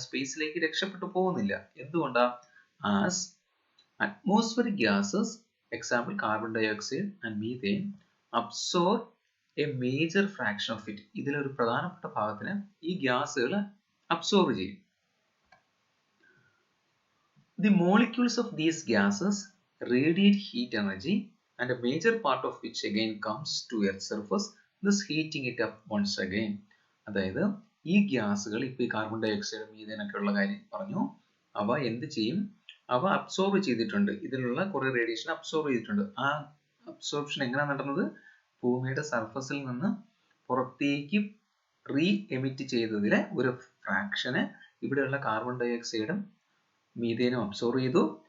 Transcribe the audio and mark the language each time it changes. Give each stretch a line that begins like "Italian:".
Malayalam: സ്പേസിലേക്ക് രക്ഷപ്പെട്ടു പോകുന്നില്ല. എന്തുകൊണ്ടാ?
English: As atmospheric gases, example carbon dioxide and methane, absorb a major fraction of it.
Malayalam: ഇതിലൊരു പ്രധാനപ്പെട്ട ഭാഗത്തിന് ഈ ഗ്യാസുകൾ അബ്സോർബ് ചെയ്യും.
English: The molecules of these gases radiate heat energy, and a major part of which again comes to Earth's surface, thus heating it up once again.
Malayalam: അതായത് ഈ ഗ്യാസുകൾ, ഇപ്പോൾ ഈ carbon dye oxide, methane ഒക്കെ ഉള്ള കാര്യം പറഞ്ഞു, അവ എന്ത് ചെയ്യും? അവ അബ്സോർബ് ചെയ്തിട്ടുണ്ട്, ഇതിലുള്ള കുറെ റേഡിയേഷൻ അബ്സോർബ് ചെയ്തിട്ടുണ്ട്. ആ അബ്സോർപ്ഷൻ എങ്ങനെയാണ് നടന്നത്? ഭൂമിയുടെ സർഫസിൽ നിന്ന് പുറത്തേക്ക് റീ-എമിറ്റ് ചെയ്തതിലെ ഒരു ഫ്രാക്ഷനെ ഇവിടെയുള്ള കാർബൺ ഡൈ ഓക്സൈഡും മീഥേനും അബ്സോർബ് ചെയ്തു.